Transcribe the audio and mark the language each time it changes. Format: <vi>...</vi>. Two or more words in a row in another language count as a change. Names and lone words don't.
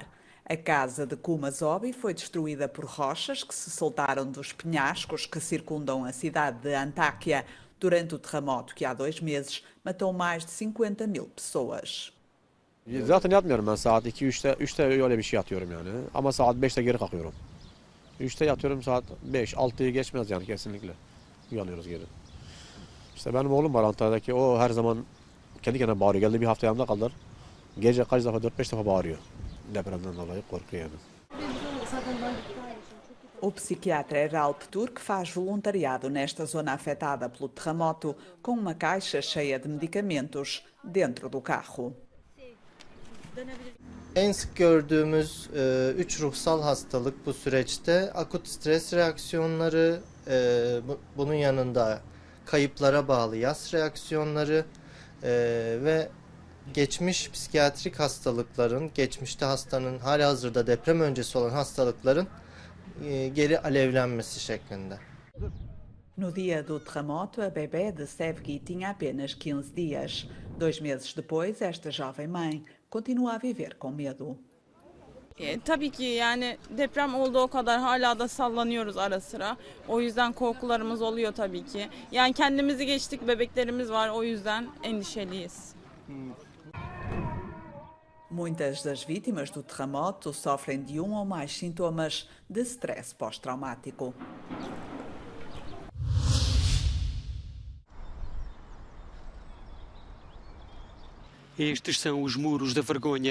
<pt>A casa de Kumazobi foi destruída por rochas que se soltaram dos penhascos que circundam a cidade de Antáquia durante o terremoto que há 2 meses matou mais de 50.000 pessoas.</pt> <tr>Zaten yatmıyorum ben saat 2-3'te öyle bir şey yatıyorum yani. Ama saat 5'te geri kalkıyorum. 3'te yatıyorum saat 5-6'yı geçmez yani kesinlikle. Uyanıyoruz geri. İşte benim oğlum var Antalya'daki o her zaman kendi kendine bağırıyor. Geldi bir hafta yanımda kalır. Gece kaç defa 4-5 defa bağırıyor. Depremden dolayı korkuyor yani.</tr> <pt>O psiquiatra Eralp Turk faz voluntariado nesta zona afetada pelo terremoto com uma caixa cheia de medicamentos dentro do carro.</pt> <tr>En sık gördüğümüz 3 ruhsal hastalık bu süreçte akut stres reaksiyonları, bunun yanında kayıplara bağlı yas reaksiyonları ve geçmiş psikiyatrik hastalıkların, geçmişte hastanın halihazırda deprem öncesi olan hastalıkların geri alevlenmesi şeklinde.</tr> <pt>No dia do terremoto, a bebê de Sevgi tinha apenas 15 dias. 2 meses depois, esta jovem mãe continua a viver com medo.</pt> <tr>Tabii ki yani deprem olduğu o kadar hala da sallanıyoruz ara sıra. O yüzden korkularımız oluyor tabii ki. Yani kendimizi geçtik, bebeklerimiz var, o yüzden endişeliyiz.</tr> <pt>Muitas das vítimas do terremoto sofrem de ou mais sintomas de stress pós-traumático. Estes são os muros da vergonha.</pt>